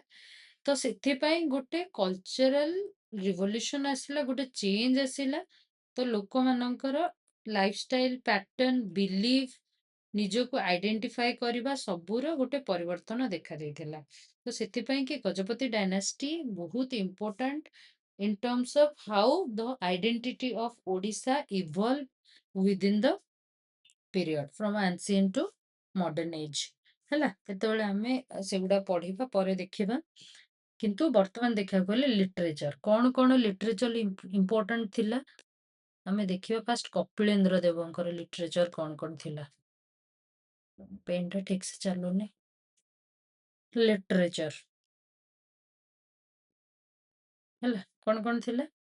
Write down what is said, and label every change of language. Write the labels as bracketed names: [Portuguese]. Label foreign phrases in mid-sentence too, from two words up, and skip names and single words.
[Odia] ତ ସେଥିପାଇଁ ଗୋଟେ [English] cultural revolution [Odia] ଆସିଲା, ଗୋଟେ ଚେଞ୍ଜ ଆସିଲା। ତ ଲୋକମାନଙ୍କର [English] lifestyle pattern, belief, [Odia] ନିଜକୁ ଆଇଡେଣ୍ଟିଫାଏ କରିବା, ସବୁର ଗୋଟେ ପରିବର୍ତ୍ତନ ଦେଖାଯାଇଥିଲା। ତ ସେଥିପାଇଁ କି ଗଜପତି ଡାଇନାଷ୍ଟି ବହୁତ ଇମ୍ପୋର୍ଟାଣ୍ଟ [English] in terms of how the identity of Odisha evolved within the period from ancient to modern age। [Odia] ହେଲା, ଯେତେବେଳେ ଆମେ ସେଗୁଡା ପଢିବା ପରେ ଦେଖିବା। କିନ୍ତୁ ବର୍ତ୍ତମାନ ଦେଖିବାକୁ ଗଲେ ଲିଟରେଚର, କଣ କଣ ଲିଟରେଚର ଇମ୍ପୋର୍ଟାଣ୍ଟ ଥିଲା ଆମେ ଦେଖିବା। ଫାଷ୍ଟ କପିଳେନ୍ଦ୍ର ଦେବଙ୍କର ଲିଟରେଚର କଣ କଣ ଥିଲା। ପେନଟା ଠିକ ସେ ଚାଲୁନି। ଲିଟରେଚର ହେଲା, କଣ କଣ ଥିଲା?